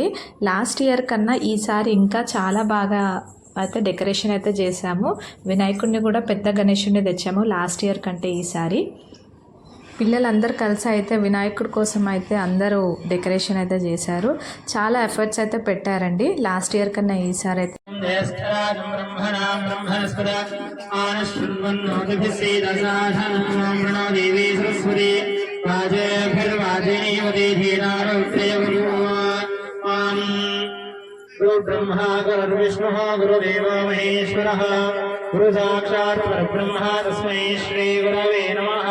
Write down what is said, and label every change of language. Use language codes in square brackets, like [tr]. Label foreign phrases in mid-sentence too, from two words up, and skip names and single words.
[en] last year [te] కన్నా ఈసారి ఇంకా చాలా బాగా అయితే డెకరేషన్ అయితే చేసాము. వినాయకుడిని కూడా పెద్ద గణేశుడిని తెచ్చాము [en] last year [te] కంటే ఈసారి. పిల్లలందరూ కలిసి అయితే వినాయకుడి కోసం అయితే అందరూ డెకరేషన్ అయితే చేశారు. చాలా ఎఫర్ట్స్ అయితే పెట్టారండి [en] last year [te] కన్నా ఈసారి అయితే. [sa] ब्रह्मा गुरुर्विष्णुः गुरुदेवो महेश्वरः गुरु साक्षात् परब्रह्म तस्मै श्री गुरवे नमः.